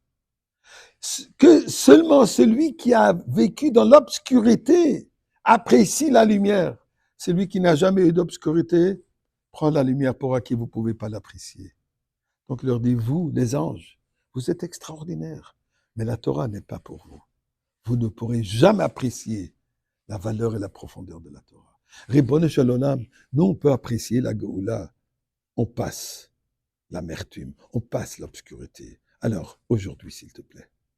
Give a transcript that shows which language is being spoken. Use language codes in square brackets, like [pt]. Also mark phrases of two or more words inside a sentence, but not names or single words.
[fr] Que seulement celui qui a vécu dans l'obscurité apprécie la lumière. Celui qui n'a jamais eu d'obscurité prend la lumière pour acquis, vous ne pouvez pas l'apprécier. Donc il leur dit, vous, les anges, vous êtes extraordinaires, mais la Torah n'est pas pour vous. Vous ne pourrez jamais apprécier la valeur et la profondeur de la Torah. [he] רבונו של עולם, [fr] nous on peut apprécier la Géoula, on passe l'amertume, on passe l'obscurité. Alors, aujourd'hui, s'il te plaît,